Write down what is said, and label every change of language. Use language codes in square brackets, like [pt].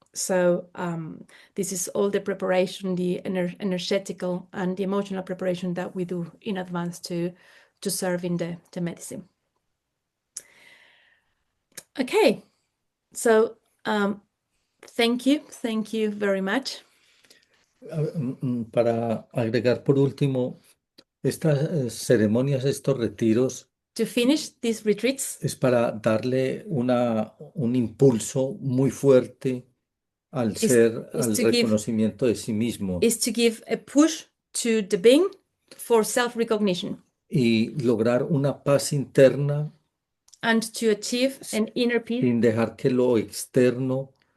[en] So this is all the preparation, the energetical and the emotional preparation that we do in advance to serve in the medicine. Okay, so thank you very much. [es] Para agregar por último, estas ceremonias, estos retiros, [en] To finish these retreats [es] es para darle un impulso muy fuerte al reconocimiento de sí mismo [en] is to give a push to the being for self-recognition [es] y lograr una paz interna [en] and to achieve an inner peace [es] sin dejar que lo externo,